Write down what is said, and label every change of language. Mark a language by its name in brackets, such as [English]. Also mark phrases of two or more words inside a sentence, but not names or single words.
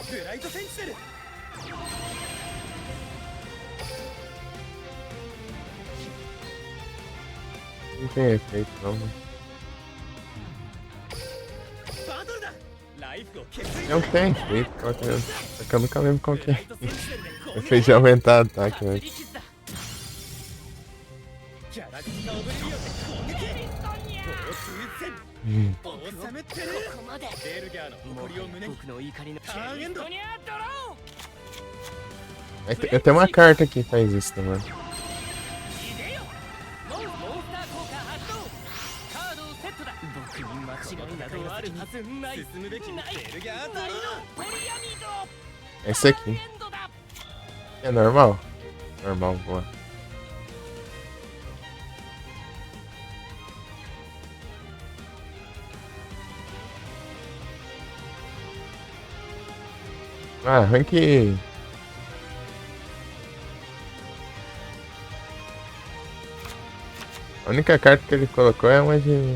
[Japanese] ライトセンチネル [Portuguese] Não tem efeito, não, né? [Japanese] バトルだライフを削り [Portuguese] Não tem efeito. Qual que é? Só que eu nunca lembro qual que [Japanese] ラ [Portuguese] é. [Japanese] イトセンチネルで攻撃 [Portuguese] Efeito de aumentar ataque, né? [Japanese] ギャラクティカオブリビオンで攻撃暴風戦 Hum. 王様ってるここまでベルギャーの誇りを胸に僕の怒りのターンエンド [Portuguese] Eu tenho uma carta que faz isso também. [Japanese] モンスター効果発動カードをセットだ僕に間違いなどあるはずない進むべきベルギャードリノポリアミド [Portuguese] Esse aqui. [Japanese] エンドだ [Portuguese] É normal? Normal, boa. Ah, rank. A única carta que ele colocou é uma de.